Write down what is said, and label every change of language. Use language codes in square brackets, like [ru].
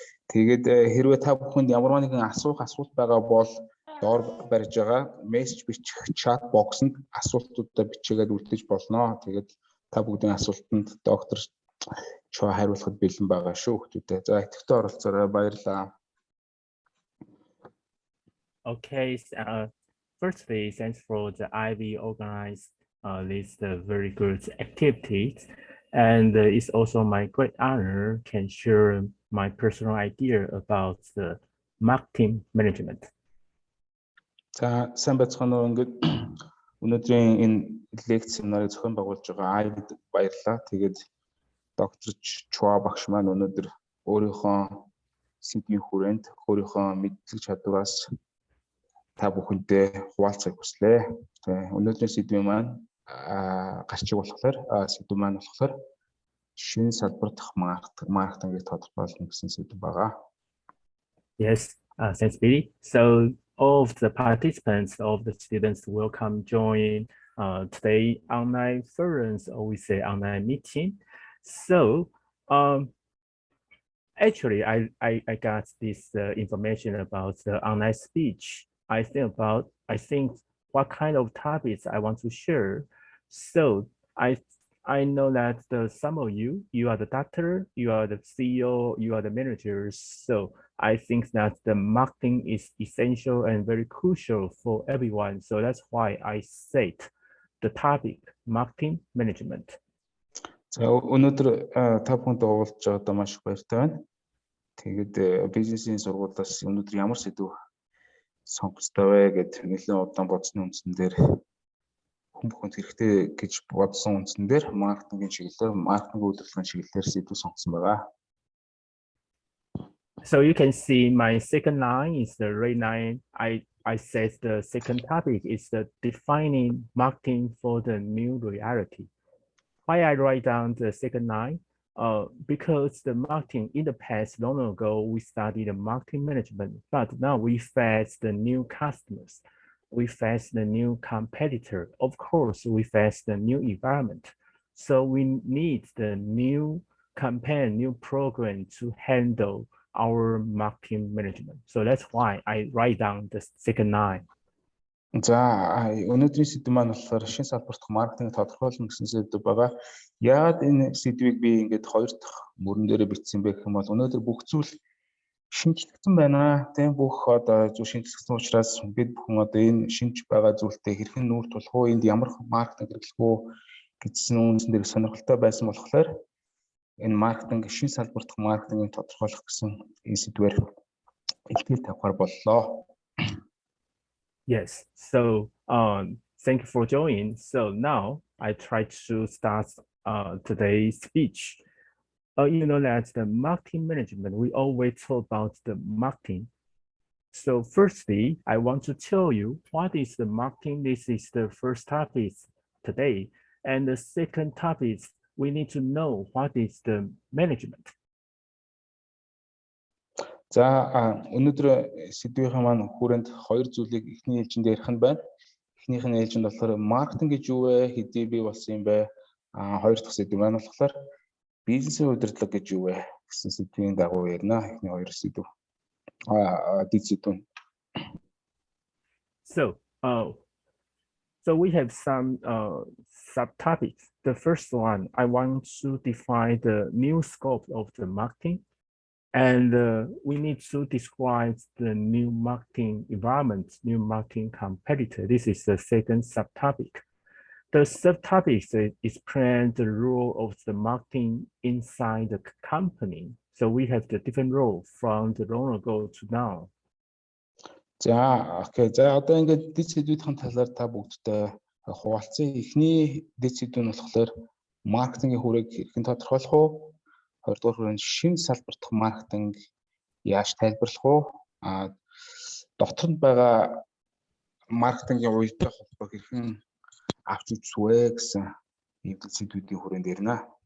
[mn] Тэгээд хэрвээ та бүхэнд ямар нэгэн асуулт байгаа бол доор барьж байгаа мессеж бичих чат боксонд асуултуудаа бичээгээд үлдээж болно. Тэгээд та бүгдийн асуултанд доктор Чоо хариулахад бэлэн байгаа шүү хүмүүстээ. За идэвхтэй оролцоорой, баярлалаа. [en] Okay, firstly, thanks for the IB organized this very good activities, and it's also my great honor can share my personal idea about the marketing management. [mn] За сайн байцгаана уу. Ингээд өнөөдрийн энэ лекц семинарыг зохион байгуулж байгаа IB-д баярлалаа. Тэгээд доктор Чуа багш маань өнөөдөр өөрийнхөө сэдвийн хүрээнд өөрийнхөө мэдлэг чадвараас та бүхэндээ хуваалцахыг хүслээ. Өнөөдрийн сэдвийн маань сэдв маань болохоор шинэ салбар дахь маркетингийг тодорхойлно гэсэн сэдв байгаа. [en] Yes, thanks Billy. So all of the participants, all of the students welcome join today online conference, or we say online meeting. So actually I got this information about the online speech. I think what kind of topics I want to share. So I know that some of you are the doctor, you are the CEO, you are the managers. So I think that the marketing is essential and very crucial for everyone. So that's why I set the topic marketing management. [mn] За өнөөдөр та бүхэнд уулзж байгаадаа маш их баяртай байна. Тэгээд бизнесийн сургуулиас өнөөдөр ямар сэдв сонгоцтой вэ гэд нэлээд удаан бодсны үндсэн дээр хүн бүхэнд хэрэгтэй гэж бодсон үндсэн дээр маркетингийн чиглэлээр, маркетинг үйлдвэрлэлийн чиглэлээр сэдв сонгосон байгаа. [en] So you can see my second line is the red line. I said the second topic is the defining marketing for the new reality. Why I write down the second line? Because the marketing in the past, long ago, we studied the marketing management, but now we face the new customers, we face the new competitor. Of course, we face the new environment. So we need the new campaign, new program to handle our marketing management. So that's why I write down the second line. [mn] За өнөөдрийн сэдв маань болохоор шинэ салбар дахь маркетинг тодорхойлно гэсэн сэдв байгаа. Яагаад энэ сэдвийг би ингээд хоёр дахь мөрөн дээрээ бичсэн бэ гэх юм бол өнөөдөр бүх зүйл шинжлэгдсэн байна. Тийм бүх одоо зөв шинжлэгдсэн учраас бид бүхэн одоо энэ шинж байгаа зүйлтэй хэрхэн нүүр тулах уу, энд ямар маркетинг хэрэглэх үү гэсэн үнсэн дээр сонирхолтой байсан болохоор энэ маркетинг шин салбар дахь маркетингийг тодорхойлох гэсэн энэ сэдвээр илтгэл тавихаар боллоо. [en] Yes. So thank you for joining. So now I try to start today's speech. You know that the marketing management, we always talk about the marketing. So firstly, I want to tell you what is the marketing. This is the first topic today. And the second topic, we need to know what is the management. [mn] За өнөөдөр сэдвийн маань хүрээнд хоёр зүйлийг эхний ээлжинд ярих нь байна. Эхнийх нь ээлжинд болохоор маркетинг гэж юу вэ? Хэдий бий болсон юм бэ? Хоёр дахь сэдв маань болохоор бизнесийн удирдлага гэж юу вэ гэсэн сэдвийн дагуу ярина. Эхний хоёр сэдв. Дэд сэдв. [en] So we have some subtopics. The first one, I want to define the new scope of the marketing. And we need to describe the new marketing environment, new marketing competitor. This is the second subtopic. The subtopic explains the role of the marketing inside the company. So we have the different role from the long ago to now. [mn] За окей. За одоо ингээд дэд сэдвүүдийн талаар та бүгдтэй хуваалцсан. Эхний дэд сэдв нь болохоор маркетингийн хүрээг хэрхэн тодорхойлох вэ? Хоёрдугаар хүрээнд шинэ салбар дахь маркетинг яаж тайлбарлах вэ? Дотор нь байгаа маркетингийн уялдаа холбоог хэрхэн авч үзэх вэ гэсэн эвдэл сэдвүүдийн хүрээнд ярина.